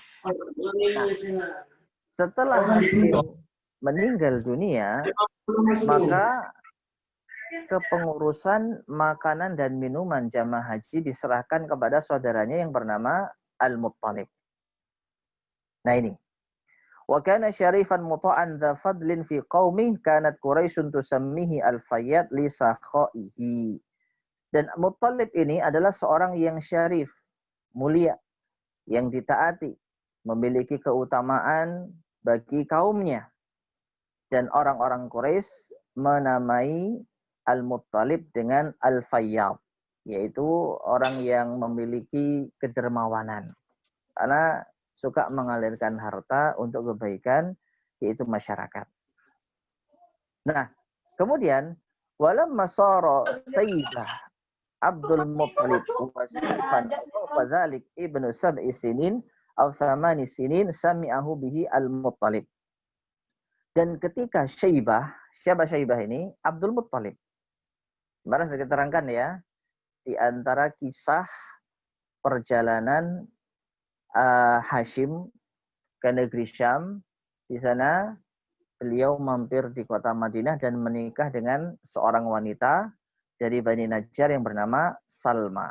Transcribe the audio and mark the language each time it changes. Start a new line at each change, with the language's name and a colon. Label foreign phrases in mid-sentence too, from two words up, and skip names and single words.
Indonesian: Nah, setelah Hashim meninggal dunia, maka kepengurusan makanan dan minuman jamaah haji diserahkan kepada saudaranya yang bernama Al-Muttalib. Nah ini.
Arabic: وكان شريفا مطاعا ذا فضل في قومه كانت قريش تسميه الفياض لسخائه.
Indonesian: Dan Muttalib ini adalah seorang yang syarif, mulia, yang ditaati, memiliki keutamaan bagi kaumnya. Dan orang-orang Quraisy menamai Al-Muttalib dengan Al-Fayyad, yaitu orang yang memiliki kedermawanan. Karena suka mengalirkan harta untuk kebaikan, yaitu masyarakat. Nah, kemudian,
Arabic: ولما صار سيدة عبد المطلب وصنفا وذلك ابن سبع سنين أو ثماني سنين سمعه به المطلب.
Indonesian: Dan ketika Syaibah, siapa Syaibah ini? Abdul Muttalib. Kemarin saya terangkan ya, di antara kisah perjalanan Hashim ke negeri Syam, di sana beliau mampir di kota Madinah dan menikah dengan seorang wanita dari Bani Najjar yang bernama Salma.